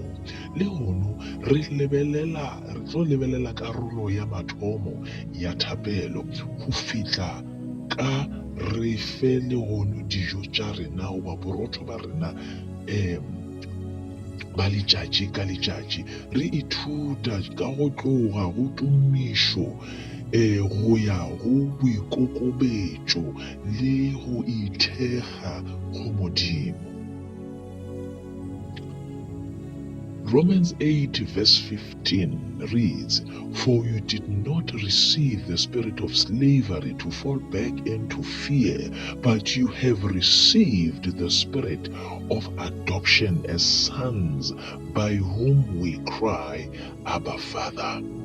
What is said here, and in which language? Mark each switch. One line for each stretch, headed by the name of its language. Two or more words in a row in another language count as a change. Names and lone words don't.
Northern Sotho: Le hono re tlo lebelela karolo ya mathomo ya thapelo go fitla ka re fe le hono dijo tša rena goba borotho ba rena ba letšatši ka letšatši. Re ithuta ka go tloga go tumišo go ya go boikokobetšo le go ithekga go Modimo.
English: Romans 8 verse 15 reads, For you did not receive the spirit of slavery to fall back into fear, but you have received the spirit of adoption as sons, by whom we cry, Abba, Father.